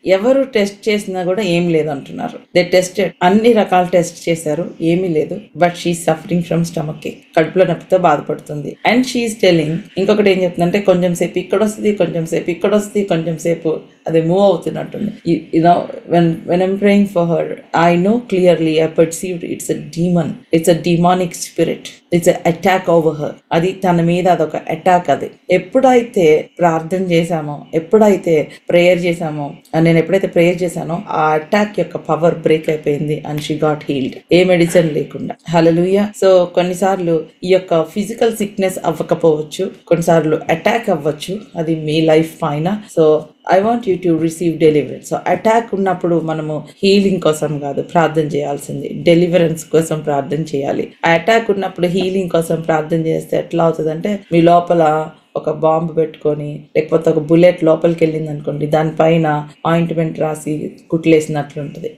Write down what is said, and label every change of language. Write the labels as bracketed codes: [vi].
[te] ఎవరు టెస్ట్ చేసినా కూడా ఏం లేదు అంటున్నారు. [en] they tested, [te] అన్ని రకాల టెస్ట్ చేశారు, ఏమీ లేదు. [en] but she suffering from stomach ache, [te] కడుపులో నొప్పితో బాధపడుతుంది. [en] and she is telling, [te] ఇంకొకటి ఏం చెప్తుందంటే, కొంచెం సేపు ఇక్కడ వస్తుంది, కొంచెం సేపు అది move అవుతున్నట్టుంది. [en] when I'm praying for her, I know clearly, I perceived it's a demon, it's a demonic spirit, it's an attack over her. [te] అది తన మీద అదొక అటాక్. అది ఎప్పుడైతే ప్రార్థన చేశామో, ఎప్పుడైతే ప్రేయర్ చేశామో, నేను ఎప్పుడైతే ప్రేయర్ చేశానో ఆ అటాక్ యొక్క పవర్ బ్రేక్ అయిపోయింది [en] and she got healed, [te] ఏ medicine లేకుండా. హల్లెలూయా. సో కొన్నిసార్లు ఈ యొక్క ఫిజికల్ సిక్నెస్ అవ్వకపోవచ్చు, కొన్నిసార్లు అటాక్ అవ్వచ్చు, అది మీ లైఫ్ పైన. [en] So I want you to receive deliverance. [te] So attack ఉన్నప్పుడు మనము హీలింగ్ కోసం కాదు ప్రార్థన చేయాల్సింది, డెలివరెన్స్ కోసం ప్రార్థన చేయాలి. ఆ అటాక్ ఉన్నప్పుడు హీలింగ్ కోసం ప్రార్థన చేస్తే ఎట్లా అవుతుందంటే, మీ లోపల ఒక బాంబు పెట్టుకొని, లేకపోతే ఒక బుల్లెట్ లోపలికి వెళ్ళింది అనుకోండి, దానిపైన ఆయింట్మెంట్ రాసి కుట్లేసినట్లు ఉంటుంది.